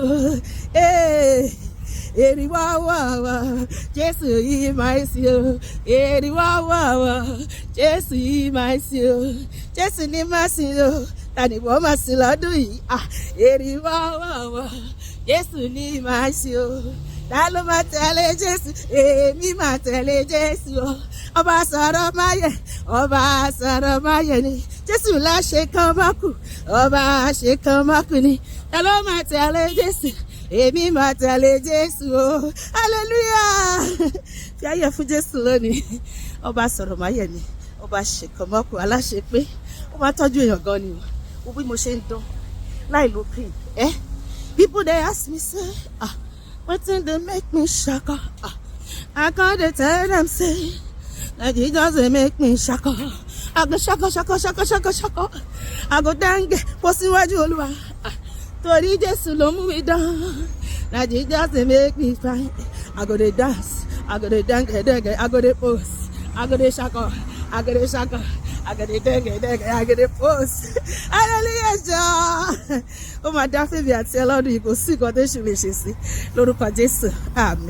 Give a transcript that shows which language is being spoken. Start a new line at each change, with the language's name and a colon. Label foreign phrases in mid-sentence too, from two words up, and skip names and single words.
Yoruba: èrì wá wá wá Jésù yìí máa ń sí o èrì wá wá wá Jésù yìí máa ń sí o Jésù ní máa sí o tani wọ́n máa sí lọ́dún yìí èrì wá wá wá Jésù ní máa ń sí o ta ló máa tẹ̀lé Jésù èmi máa tẹ̀lé Jésù o ọba sọ̀rọ̀ máyẹ̀ ni Jésù láṣẹ kan má kù, ọba àṣẹ kan má kù ni. Ta ló máa tẹ̀lé Jésù? Èmi máa tẹ̀lé Jésù o. Hallelujah. Fi ayé fún Jésù lónìí. Ọba sọ̀rọ̀ máyẹ̀ ni. Ọba àṣẹ kan má kù, aláṣẹ pé ó máa tọ́jú èèyàn gan ni. Wo bí mo ṣe ń dán láì lo cream.
Nigerian Pidgin: People they ask me say, wetin dey make me shaka? I can't dey tell them say, that Jesus dey make me shaka. I go shaka, shaka, shaka, shaka, shaka. I go dange,
Yoruba: bọ́ síwájú Olúwa. Torí Jésù ló mú mi dán.
Nigerian Pidgin: That Jesus dey make me fine. I go dey dance, I go dey dange, dange, I go dey pose, I go dey shaka, I go dey shaka, I go dey dange, dange, I go dey pose.
Yoruba: Hallelujah, jọ. Ó máa dá fèmí àti ẹlọ́dún yìí kò sí nǹkan tó ṣe lè ṣe sí lórúkọ Jésù. Àmín.